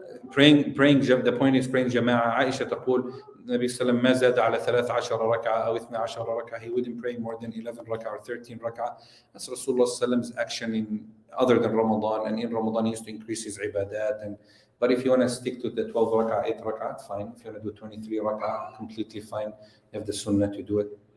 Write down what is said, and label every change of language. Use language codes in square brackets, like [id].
[en] Praying, the point is praying jama'ah. [ar] Aisha تقول النبي صلى الله عليه وسلم ما زاد على 13 ركعة أو 12 ركعة. [en] He wouldn't pray more than 11 rak'ah or 13 rak'ah. That's Rasulullah صلى الله عليه وسلم's action in other than Ramadan, and in Ramadan he used to increase his ibadat. But if you want to stick to the 12 rak'ah, 8 rak'ah, fine. If you want to do 23 rak'ah, completely fine. You have the sunnah to do it.